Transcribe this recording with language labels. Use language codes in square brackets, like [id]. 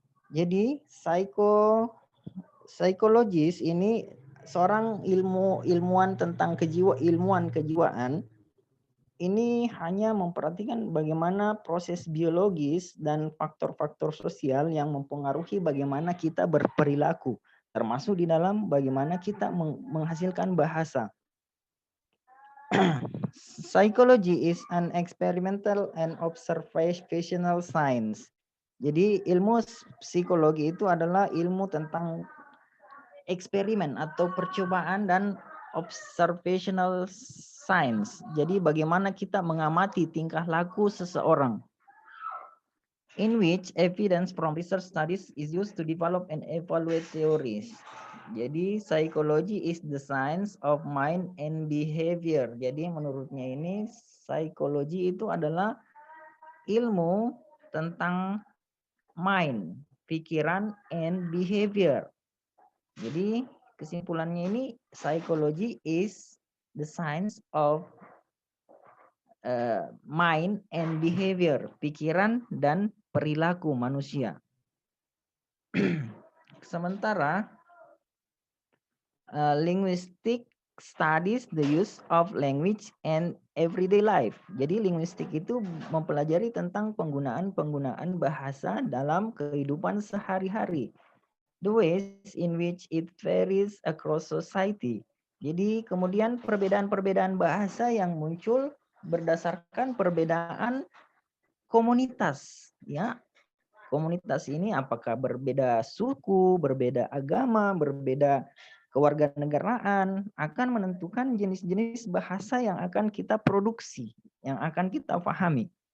[id] Jadi psikologis ini seorang ilmuwan tentang ilmuwan kejiwaan ini hanya memperhatikan bagaimana proses biologis dan faktor-faktor sosial yang mempengaruhi bagaimana kita berperilaku, termasuk di dalam bagaimana kita menghasilkan bahasa. [en] Psychology is an experimental and observational science. [id] Jadi ilmu psikologi itu adalah ilmu tentang eksperimen atau percobaan dan [en] observational science. [id] Jadi bagaimana kita mengamati tingkah laku seseorang. [en] In which evidence from research studies is used to develop and evaluate theories. Jadi psychology is the science of mind and behavior. [id] Jadi menurutnya ini psikologi itu adalah ilmu tentang mind, pikiran, and behavior. Jadi kesimpulannya ini [en] psychology is the science of mind and behavior, [id] pikiran dan perilaku manusia. [en] Sementara linguistic studies the use of language and everyday life. [id] Jadi linguistik itu mempelajari tentang penggunaan bahasa dalam kehidupan sehari-hari. [en] The ways in which it varies across society. [id] Jadi kemudian perbedaan-perbedaan bahasa yang muncul berdasarkan perbedaan komunitas, ya. Komunitas ini apakah berbeda suku, berbeda agama, berbeda kewarganegaraan, akan menentukan jenis-jenis bahasa yang akan kita produksi, yang akan kita pahami.